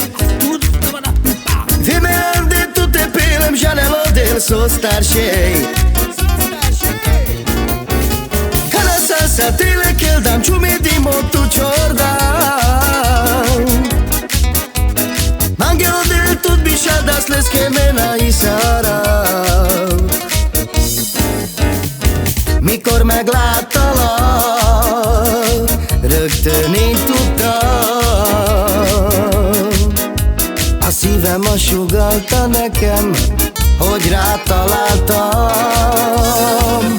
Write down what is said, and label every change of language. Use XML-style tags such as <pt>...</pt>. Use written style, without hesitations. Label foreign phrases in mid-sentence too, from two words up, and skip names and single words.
<rom>Vime arde tu te pilem janelo del so staršej. Kada salsa trile kel dam čumi dimo tu čordan. Mangel del tut biša da sleske mena i sarav.</rom> <hu>Mikor megláttalak, rögtön én tudtam. A szívem azt sugallta nekem, hogy rátaláltam.</hu>